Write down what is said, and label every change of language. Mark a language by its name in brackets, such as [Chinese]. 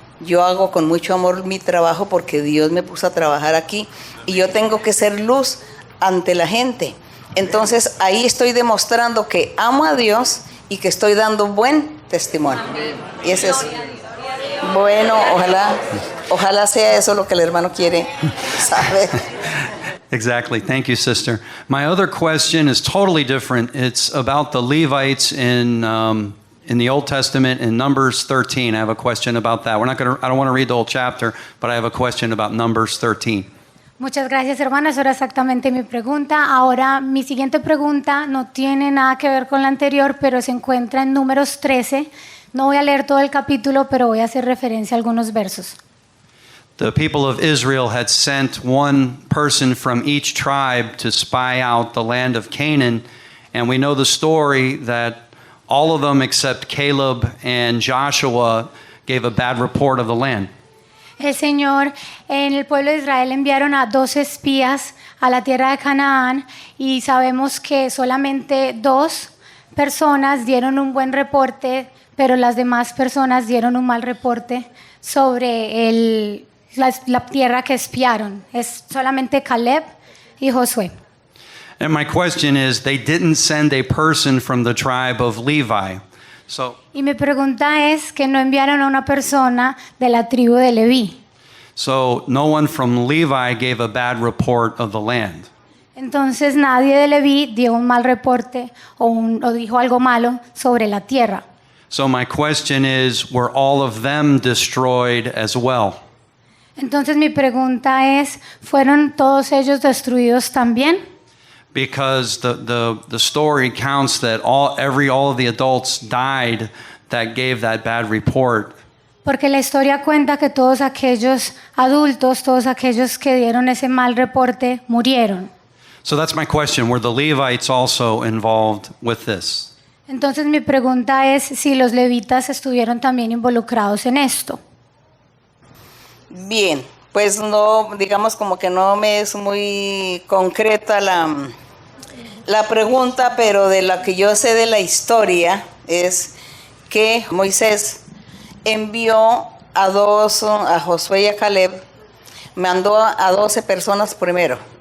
[Spanish] Yo hago con mucho amor mi trabajo porque Dios me puso a trabajar aquí y yo tengo que ser luz ante la gente. Entonces ahí estoy demostrando que amo a Dios y que estoy dando buen testimonio. Y ese es bueno, ojalá sea eso lo que el hermano quiere saber. [English] Exactly. Thank you, sister. My other question is totally different. It's about the Levites in the Old Testament in Numbers 13. I have a question about that. I don't want to read the whole chapter, but I have a question about Numbers 13. [Spanish] Muchas gracias, hermana. Eso era exactamente mi pregunta. Ahora, mi siguiente pregunta no tiene nada que ver con la anterior, pero se encuentra en Números 13. No voy a leer todo el capítulo, pero voy a hacer referencia a algunos versos. [English] The people of Israel had sent one person from each tribe to spy out the land of Canaan, and we know the story that all of them except Caleb and Joshua gave a bad report of the land. [Spanish] El Señor, en el pueblo de Israel enviaron a 2 espías a la tierra de Canaán y sabemos que solamente 2 personas dieron un buen reporte, pero las demás personas dieron un mal reporte sobre la tierra que espiaron. Es solamente Caleb y Josué. [English] And my question is, they didn't send a person from the tribe of Levi. [Spanish] Y mi pregunta es que no enviaron a una persona de la tribu de Leví. [English] So no one from Levi gave a bad report of the land. [Spanish] Entonces nadie de Leví dio un mal reporte o dijo algo malo sobre la tierra. [English] So my question is, were all of them destroyed as well? [Spanish] Entonces mi pregunta es, ¿fueron todos ellos destruidos también? [English] Because the story counts that all of the adults died that gave that bad report, [Spanish] Porque la historia cuenta que todos aquellos adultos, todos aquellos que dieron ese mal reporte, murieron. [English] so that's my question. Were the Levites also involved with this? [Spanish] Entonces mi pregunta es si los levitas estuvieron también involucrados en esto. Bien, pues no, digamos como que no me es muy concreta la pregunta, pero de lo que yo sé de la historia es que Moisés envió a Josué y a Caleb, mandó a 12 personas primero.